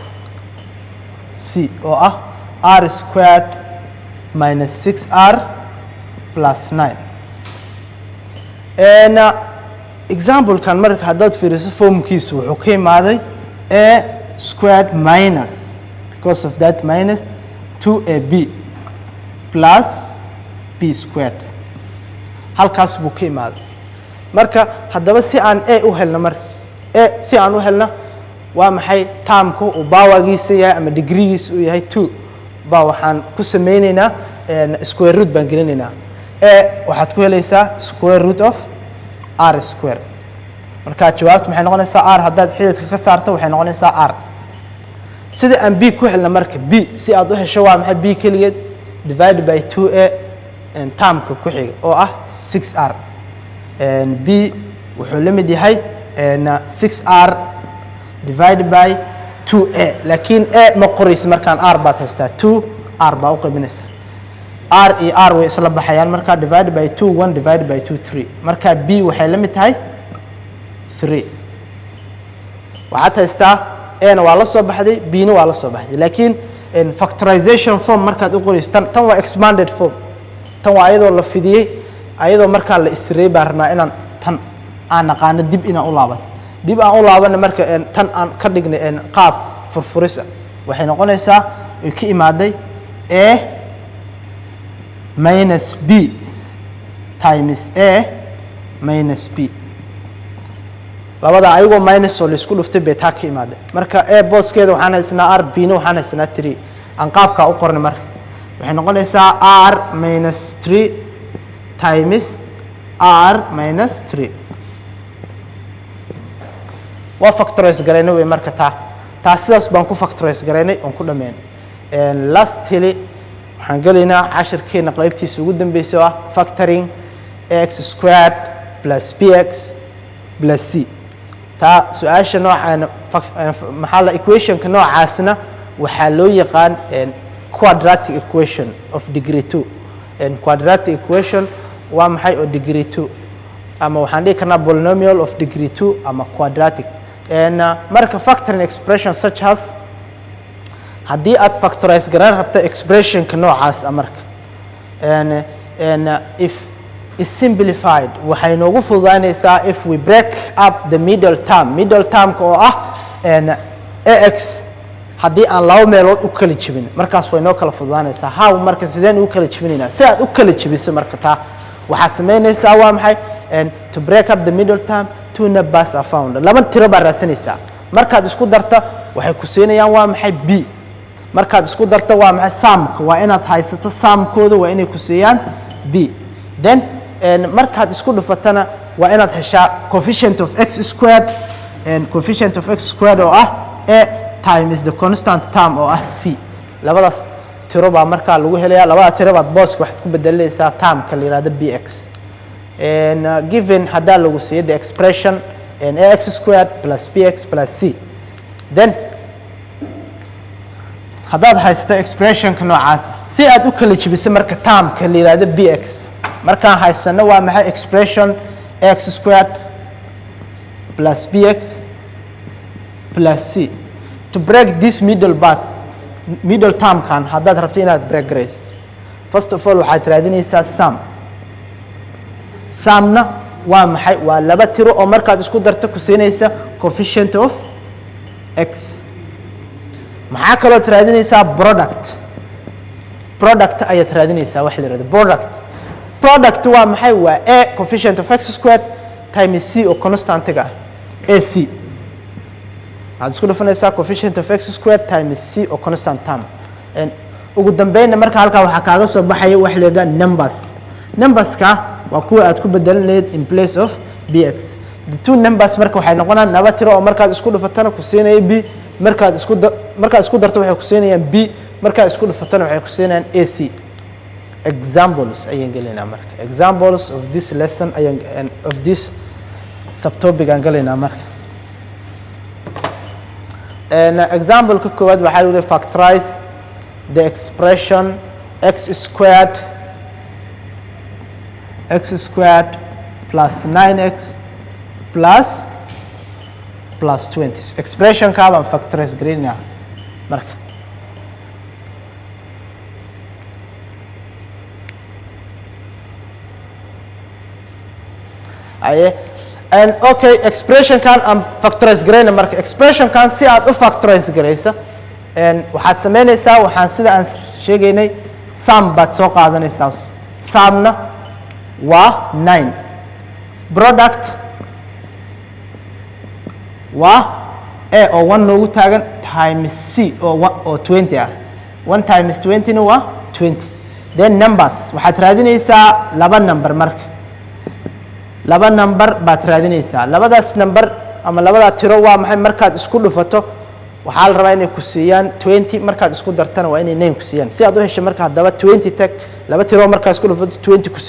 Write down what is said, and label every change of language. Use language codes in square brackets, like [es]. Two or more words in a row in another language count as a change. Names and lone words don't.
[so] c oo ah [en] r squared minus 6r plus 9 [so] example kan marka haddaad fiiriso formkiisu wuxuu ka imaaday [en] a squared minus because of that minus 2ab plus b squared [so] halkaas buu ka imaaday marka haddaba si aan a u helno marka a si aan u helno waa maxay termku uu powergiisa yahay ama degreegiisa uu yahay 2 baa waxaan ku sameynaynaa square root baan gelinaynaa a waxaad ku helaysaa [en] square root of r square [so] marka jawaabtu maxay noqonaysaa r haddaad xididka ka saarto waxay noqonaysaa r sida aan b ku helna marka b si aad u hesho waa maxay b keligeed [en] divide by 2a [so] termka ku xiga oo ah 6r b wuxuu la mid yahay [en] 6r divided by 2a [so] laakiin a ma qoraysa markaan r baad haystaa 2r baa u qaybinaysaa r iyo r way isla baxayaan marka [en] divided by 2 1 divided by 2 3 [so] marka b waxay la mid tahay 3 waxaad haystaa a na waa la soo baxday b na waa la soo baxday laakiin [en] factorization form [so] markaad u qorayso tan waa [en] expanded form [so] tan waa ayadoo la fidiyey ayadoo markaa la isreey baan rabnaa inaan tan aan naqaano dib inaan u laabato dib aan u laabana marka tan aan ka dhignay qaab furfurisa waxay noqonaysaa ay ka imaaday a [en] minus b times a minus b [so] labada ayagoo minus oo la isku dhuftay bay taa ka imaaday marka a booskeeda waxaan haysanaa r b na waxaan haysanaa 3 aan qaabkaa u qornay marka waxay noqonaysaa [en] r minus 3 times r minus 3 [so] waa factorize gareynay way marka taa sidaas baan ku factorize gareynay on ku dhameyn lastly waxaan galaynaa cashirkeena qaybtiisa ugu dambeysay oo ah [en] factoring x squared plus bx plus c [so] taa su'aasha noocaan maxaa la equationka noocaasna waxaa loo yaqaan [en] quadratic equation of degree 2 quadratic equation [so] waa maxay oo [en] degree 2 [so] ama waxaan dhihi karnaa [en] polynomial of degree 2 [so] ama quadratic marka [en] factoring expression such as [so] haddii aad factorize garan rabto expressionka noocaas marka [en] if is simplified [so] waxay noogu fududaanaysaa [en] if we break up the middle [so] termka oo ah ax haddii aan laba meelood u kala jibin markaas way noo kala fududaanaysaa how marka sideen u kala jibinaynaa si aad u kala jibiso marka taa waxaad samaynaysaa waa maxay [en] to break up the middle term two numbers are found [so] laba tiro baa raadsanaysaa markaad isku darto waxay ku siinayaan waa maxay b markaad isku darto waa maxay sumka waa inaad haysato sumkooda waa inay ku siiyaan b then markaad isku dhufatana waa inaad heshaa [en] coefficient of x squared coefficient of x squared [so] oo ah [en] a times the constant term [so] oo ah c labadaas tiro baa markaa lagu helayaa labada tiro baad booska waxaad ku bedelinaysaa termka la yiraahdo bx given haddaa lagu siiyo [en] the expression ax squared plus bx plus c then [so] haddaad haysato expressionka noocaas si aad u kala jibiso marka termka la yiraahdo bx markaan haysano waa maxay [en] expression x squared plus bx plus c to break this middle [so] termkan haddaad rabto inaad break garayso [en] first of all [so] waxaad raadinaysaa sumna waa maxay waa laba tiro oo markaad isku darto ku siinaysa [en] coefficient of x [so] maxaa kaloo raadinaysaa product ayaad raadinaysaa wax la yiraahdo product waa maxay waa [en] a coefficient of x squared times c [so] oo constantiga ac waxaad isku dhufanaysaa [en] coefficient of x squared times c oo constant [so] term ugu dambeynna marka halkaa waxaa kaaga soo baxaya wax la yiraahdo numberska waa kuwa aad ku bedelan lahayd [en] in place of bx the two numbers [so] marka waxay noqonayaan laba tiro oo markaad isku dhufatana ku siinaya b markaad isku darto waxay ku siinayaan b markaad isku dhufatana waxay ku siinayaan ac examples ayaan galaynaa marka [en] examples of this lesson of this subtopic [so] aan galaynaa marka [en] example [so] ka koowaad waxaa lagu [en] factorize the expression x squared plus 9x plus [so] 20 expression ka baan factorize gareynaa marka okay expression kan aan factorize gareyna marka expression kan si aad u factorize gareysa waxaad samaynaysaa waxaan sida aan sheegaynay sum baad soo qaadanaysaa sumna waa 9 product waa a oo 1 noogu taagan times c oo 20 ah 1 times 20 na waa 20 then numbers waxaad raadinaysaa laba number marka laba number baad raadinaysaa labadaas number ama labada tiro waa maxay markaad isku dhufato waxaa la rabaa inay ku siiyaan 20 markaad isku dartana waa inay 9 ku siiyaan si aad u hesho marka hadaba 20 tag laba tiro markaad isku dhufato 20 ku